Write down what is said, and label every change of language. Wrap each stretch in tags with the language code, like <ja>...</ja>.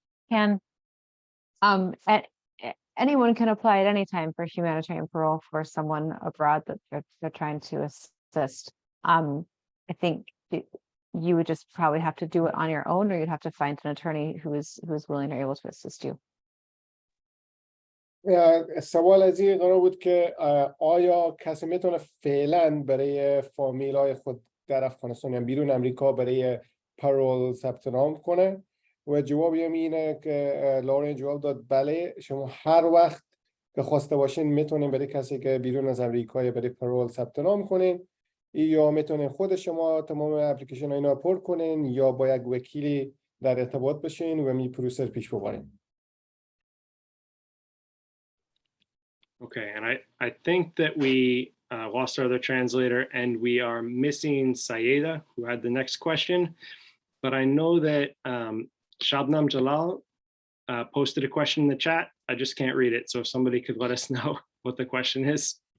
<en>can, anyone can apply at any time for humanitarian parole for someone abroad that they're trying to assist. I think you would just probably have to do it on your own, or you'd have to find an attorney who is willing or able to assist you.</en> <fa>سوال از این قرار بود که آیا کسی میتونه فعلا برای فامیلای خود در افغانستان یا بیرون امریکا برای پرول ثبت نام کنه و جواب اینه که لورن جواب داد بله، شما هر وقت که خواسته باشین میتونین برای کسی که بیرون از امریکا برای پرول ثبت نام کنین، یا میتونین خود شما تمام اپلیکیشن اینا پر کنین یا با یک وکیلی در ارتباط بشین و می پروسه پیش ببرین.</fa> <en>Okay, and I think that we lost our other translator, and we are missing Sayeda, who had the next question. But I know that Shabnam Jalal posted a question in the chat. I just can't read it. So if somebody could let us know what the question is.</en>